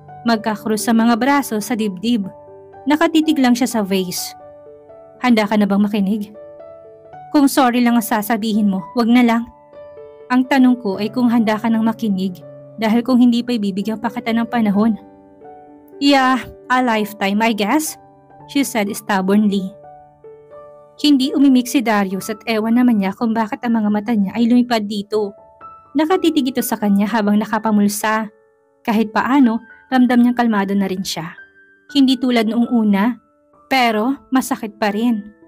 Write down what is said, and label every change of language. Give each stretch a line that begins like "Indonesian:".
Filipino: Magkakrus sa mga braso sa dibdib. Nakatitig lang siya sa vase. Handa ka na bang makinig? Kung sorry lang ang sasabihin mo, wag na lang. Ang tanong ko ay kung handa ka nang makinig dahil kung hindi pa ibibigyan pa kita ng panahon.
English: Yeah, a lifetime I guess, she said stubbornly.
Filipino: Hindi umimik si Darius at ewan naman niya kung bakit ang mga mata niya ay lumipad dito. Nakatitig ito sa kanya habang nakapamulsa. Kahit paano, ramdam niyang kalmado na rin siya. Hindi tulad noong una, pero masakit pa rin.